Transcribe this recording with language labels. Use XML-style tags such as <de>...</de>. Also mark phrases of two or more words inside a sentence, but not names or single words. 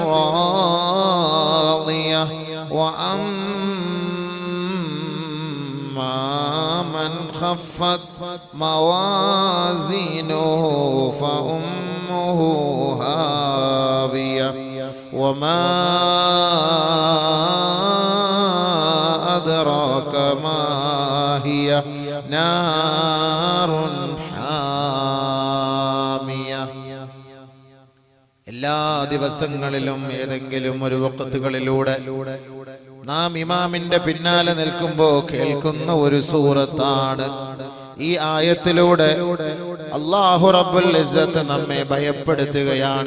<ar>راضية وأما من خفت موازينه فأمه هاوية وما أدراك ما هي نار حامية.</ar> <ml>എല്ലാ ദിവസങ്ങളിലും ഏതെങ്കിലും ഒരു വഖത്തുകളിലൂടെ നാം ഇമാമിന്റെ പിന്നാലെ നിൽക്കുമ്പോൾ കേൾക്കുന്ന ഒരു സൂറത്താണ് ഈ ആയത്തിലൂടെ അല്ലാഹു റബ്ബുൽ ഇസ്സത്ത് നമ്മെ ഭയപ്പെടുത്തുകയാണ്.</ml>